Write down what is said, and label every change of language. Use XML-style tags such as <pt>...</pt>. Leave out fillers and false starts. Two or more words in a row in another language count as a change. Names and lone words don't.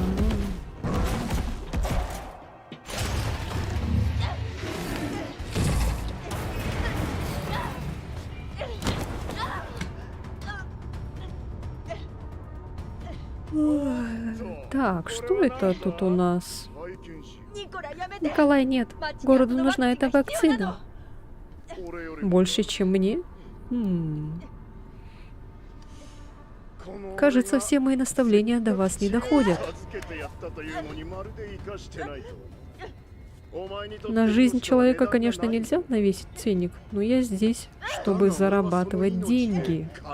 <ru>Так, что это тут у нас?</ru> <ja>ニコラやめて。</ja> <ru>Николай, нет. Городу нужна эта вакцина. Больше, чем мне? Кажется, все мои наставления до вас не доходят. На жизнь человека, конечно, нельзя навесить ценник, но я здесь, чтобы зарабатывать деньги.</ru>